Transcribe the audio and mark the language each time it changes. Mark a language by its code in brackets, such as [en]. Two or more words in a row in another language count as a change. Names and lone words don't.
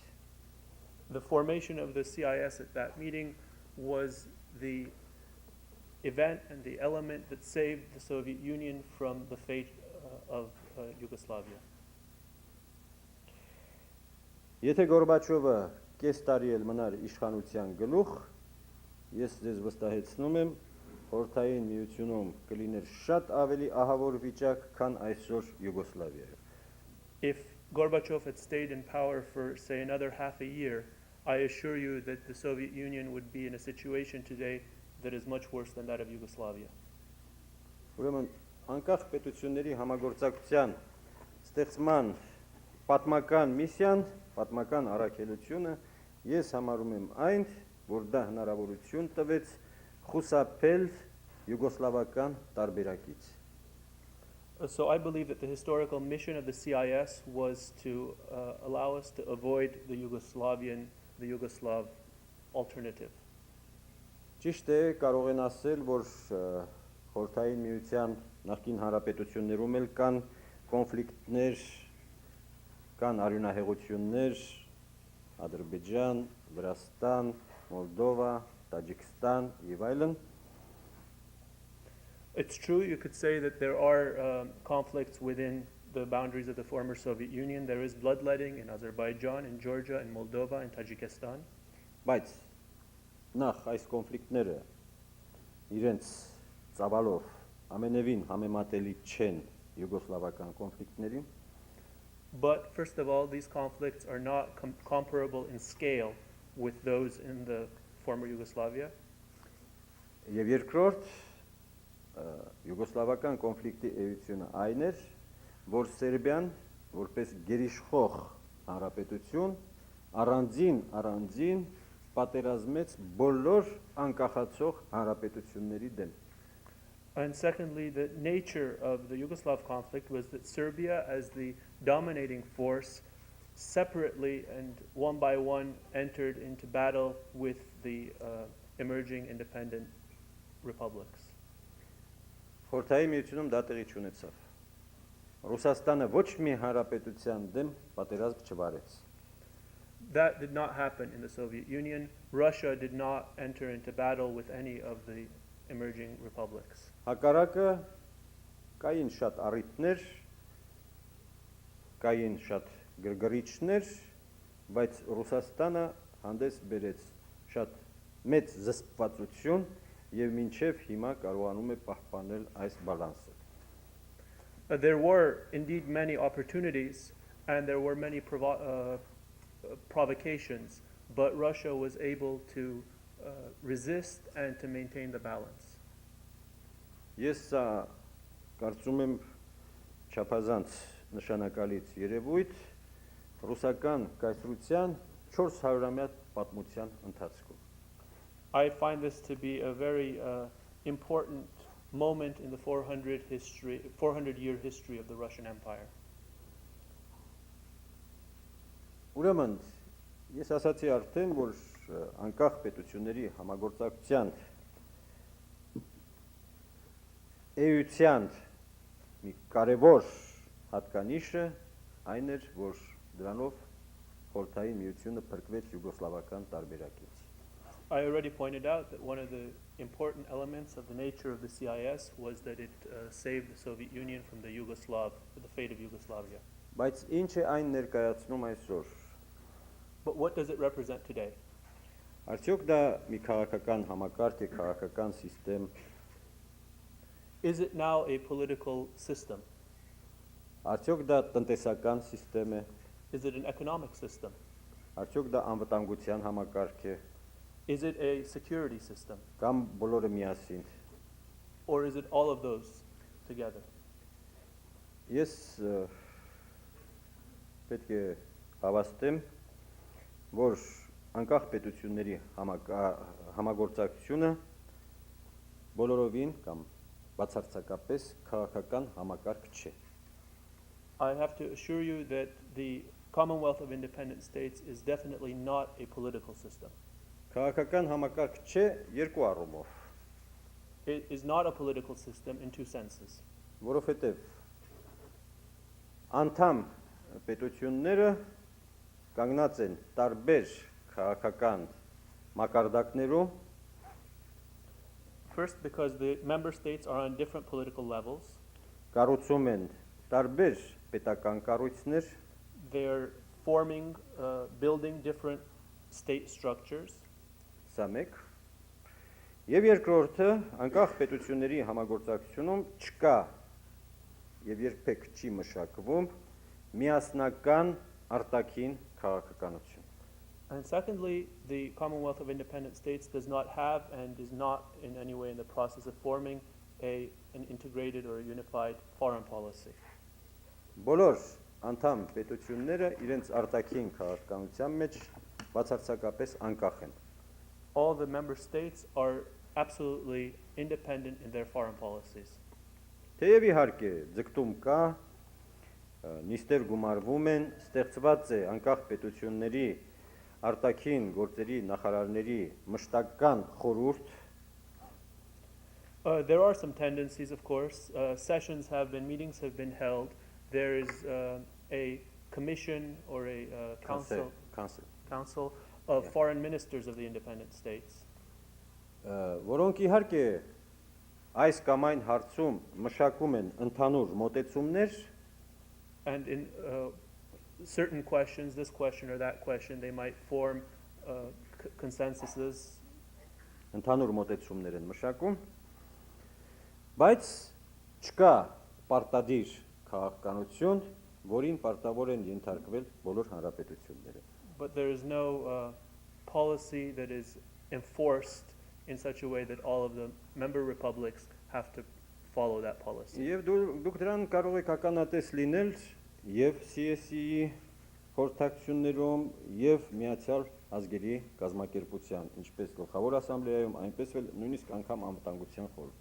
[en] The formation of the CIS at that meeting was the event and the element that saved the Soviet Union from the fate of Yugoslavia. [hy] Եթե Գորբաչովը կես տարի էլ մնար իշխանության գլուխ, ես ձեզ վստահեցնում եմ, խորհրդային միությունում կլիներ շատ ավելի ահավոր վիճակ, քան այսօր Յուգոսլավիայում։ [en] If Gorbachev had stayed in power for, say, another half a year, I assure you that the Soviet Union would be in a situation today that is much worse than that of Yugoslavia. [hy] Ուրեմն անկախ պետությունների համագործակցության ստեղծման պատմական միսիան, պատմական առաքելությունը ես համարում եմ այն, որ դա հնարավորություն տվեց խուսափել յուգոսլավական տարբերակից։ [en] So I believe that the historical mission of the CIS was to allow us to avoid the Yugoslav alternative. [hy] Ճիշտ է, կարող են ասել, որ խորհրդային միության նախկին հանրապետություններում էլ կան կոնֆլիկտներ, կան արյունահեղություններ, Ադրբեջան, Վրաստան, Մոլդովա, Տաջիկստան եւ այլն։ [en] It's true, you could say that there are conflicts within the boundaries of the former Soviet Union. There is bloodletting in Azerbaijan, in Georgia, in Moldova, in Tajikistan. [hy] Բայց նախ այս կոնֆլիկտները իրենց ծավալով ամենևին համեմատելի չեն յուգոսլավական կոնֆլիկտներին։ [en] But first of all, these conflicts are not comparable in scale with those in the former Yugoslavia. [hy] Եվ երկրորդ յուգոսլավական կոնֆլիկտի էությունը այն էր, որ Սերբիան որպես գերիշխող հանրապետություն առանձին պատերազմեց բոլոր անկախացող հանրապետությունների դեմ։ [en] And secondly, the nature of the Yugoslav conflict was that Serbia, as the dominating force, separately and one by one entered into battle with the emerging independent republics. [hy] Խորհրդային միությունում դա տեղի չունեցավ։ Ռուսաստանը ոչ մի հանրապետության դեմ պատերազմ չվարեց։ [en] That did not happen in the Soviet Union. Russia did not enter into battle with any of the emerging republics. [hy] Հակառակը կային շատ առիթներ, կային շատ գրգռիչներ, բայց Ռուսաստանը հանդես բերեց շատ մեծ զսպվածություն եւ մինչեւ հիմա կարողանում է պահպանել այս բալանսը։ [en] There were indeed many opportunities and there were many provocations, but Russia was able to resist and to maintain the balance. [hy] Ես կարծում եմ չափազանց նշանակալից երևույթ ռուսական կայսրության 400-ամյա պատմության ընթացքում։ [en] I find this to be a very important moment in the 400-year history of the Russian Empire. [hy] Ուրեմն ես ասացի արդեն, որ անկախ պետությունների համագործակցության էության մի կարևոր հատկանիշը այն էր, որ դրանով խորհրդային միությունը փրկվեց յուգոսլավական տարբերակից։ [en] I already pointed out that one of the important elements of the nature of the CIS was that it saved the Soviet Union from the fate of Yugoslavia. [hy] Բայց ինչ է այն ներկայացնում այսօր։ [en] But what does it represent today? [hy] Արդյոք դա մի քաղաքական համակարգ է, քաղաքական համակարգ։ [en] Is it now a political system? [hy] Արդյոք դա տնտեսական համակարգ է։ [en] Is it an economic system? [hy] Արդյոք դա անվտանգության համակարգ է։ [en] Is it a security system? [hy] Կամ բոլորը միասին։ [en] Or is it all of those together? [hy] Ես պետք է հավաստեմ, որ անկախ պետությունների համագործակցությունը բոլորովին կամ բացարձակապես քաղաքական համակարգ չէ։ [en] I have to assure you that the Commonwealth of Independent States is definitely not a political system. [hy] Քաղաքական համակարգ չէ երկու առումով, [en] It is not a political system in two senses. [hy] որովհետև անդամ պետությունները կանգնած են տարբեր քաղաքական մակարդակներում, [en] First, because the member states are on different political levels. [hy] կառուցում են տարբեր պետական կառույցներ, [en] They're forming, building different state structures. [hy] սա մեկ, եւ երկրորդը անկախ պետությունների համագործակցությունում չկա եւ երբեք չի մշակվում միասնական արտաքին քաղաքականություն։ [en] And secondly, the Commonwealth of Independent States does not have and is not in any way in the process of forming an integrated or a unified foreign policy. [hy] Բոլոր անդամ պետությունները իրենց արտաքին քաղաքականության մեջ բացարձակապես անկախ են։ [en] All the member states are absolutely independent in their foreign policies. [hy] Թեև իհարկե ձգտում կա, նիստեր գումարվում են, ստեղծված է անկախ պետությունների արտաքին գործերի նախարարների մշտական խորհուրդ, [en] There are some tendencies, of course. Meetings have been held. There is a commission or a council of foreign ministers of the independent states. [hy] որոնք իհարկե այս կամ այն հարցում մշակում են ընդհանուր մոտեցումներ, [en] And in certain questions, this question or that question, they might form consensuses. [hy] ընդհանուր մոտեցումներ են մշակում, բայց չկա պարտադիր քաղաքականություն, որին պարտավոր են ենթարկվել բոլոր հանրապետությունները։ [en] But there is no policy that is enforced in such a way that all of the member republics have to follow that policy. [hy] Եվ դուք դրան կարող եք ականատես լինել եւ CSE-ի խորհրդակցություններում եւ Միացյալ ազգերի կազմակերպության, ինչպես գլխավոր ասամբլեայում, այնպես էլ նույնիսկ անգամ անվտանգության խորհուրդ։